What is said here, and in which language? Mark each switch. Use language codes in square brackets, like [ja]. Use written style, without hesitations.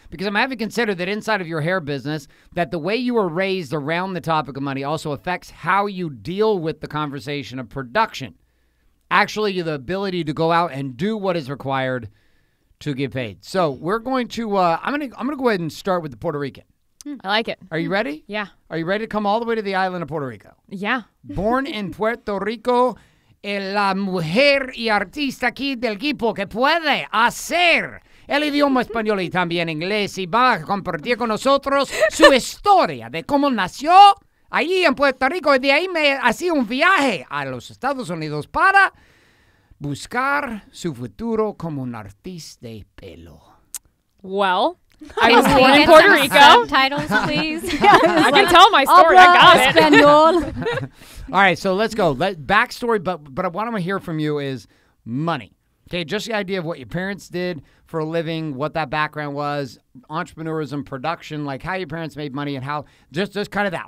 [en] Because I'm having to consider that inside of your hair business, that the way you were raised around the topic of money also affects how you deal with the conversation of production. Actually, the ability to go out and do what is required to get paid. So we're going to, I'm going to go ahead and start with the Puerto Rican. I like it. Are you ready? Yeah. Are you ready to come all the way to the island of Puerto Rico? Yeah. Born in Puerto Rico, [es] la mujer y artista aquí del equipo que puede hacer el idioma español y también inglés y va a compartir con nosotros su historia de cómo nació allí en Puerto Rico y de ahí me hacía un viaje a los Estados Unidos para buscar su futuro como un artista de pelo. [en] Well, I was born in Puerto Rico. Subtitles, please. I can tell my story. I got it. All right, so let's go. Backstory, but what I want to hear from you is money. Okay, just the idea of what your parents did for a living, what that background was, entrepreneurism, production, like how your parents made money and how, just kind of that.